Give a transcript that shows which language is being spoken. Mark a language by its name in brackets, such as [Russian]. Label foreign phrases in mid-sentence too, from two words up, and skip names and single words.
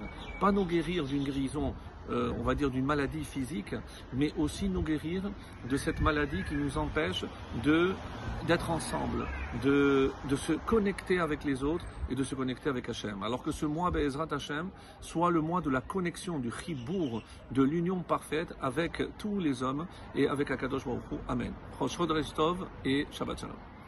[French] Pas nous guérir d'une guérison, on va dire d'une maladie physique, mais aussi nous guérir de cette maladie qui nous empêche d'être ensemble, de se connecter avec les autres et de se connecter avec Hachem. Alors que ce mois [Hebrew] בעזרת השם [French] soit le mois de la connexion, du chibour, de l'union parfaite avec tous les hommes et avec [Hebrew] הקדוש ברוך הוא. [French] Amen. [Hebrew] ראש חודש טוב et שבת שלום.